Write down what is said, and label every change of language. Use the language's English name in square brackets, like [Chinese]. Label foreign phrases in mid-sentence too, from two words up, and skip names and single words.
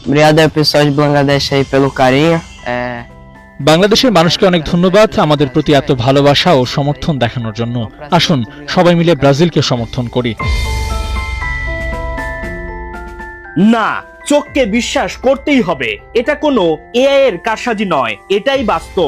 [Portuguese] Obrigado ao pessoal de Bangladesh aí pelo carinho. [Bangla] বাংলাদেশের মানুষকে অনেক ধন্যবাদ আমাদের প্রতি এত ভালোবাসা ও সমর্থন দেখানোর জন্য। আসুন সবাই মিলে ব্রাজিলকে সমর্থন করি। না, চোখকে বিশ্বাস করতেই হবে, এটা কোনো এআই এর কারসাজি নয়, এটাই বাস্তব।